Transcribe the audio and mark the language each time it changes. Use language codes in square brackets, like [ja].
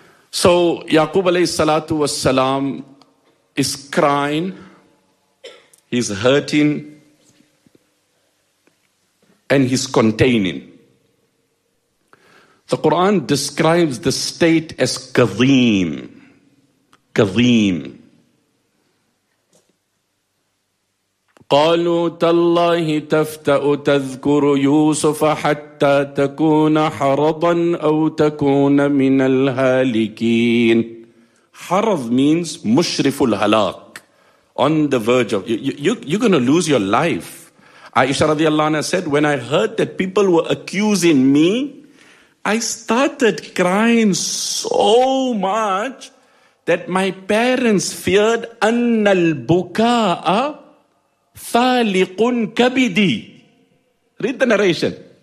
[en] So Yaqub alayhi salatu was salam is crying, he's hurting, and he's containing. The Quran describes the state as kazim. Kazim. [ar] قالوا تالله تفتأ تذكر يوسف حتى تكون حرضا أو تكون من الهالكين. حرض [en] means [ar] مشرف الهلاك. [en] On the verge of, you're going to lose your life. Aisha radiallahu anha said, when I heard that people were accusing me, I started crying so much that my parents feared [ar] أن البكاء [en] Thaliqun kabidi. Read the narration.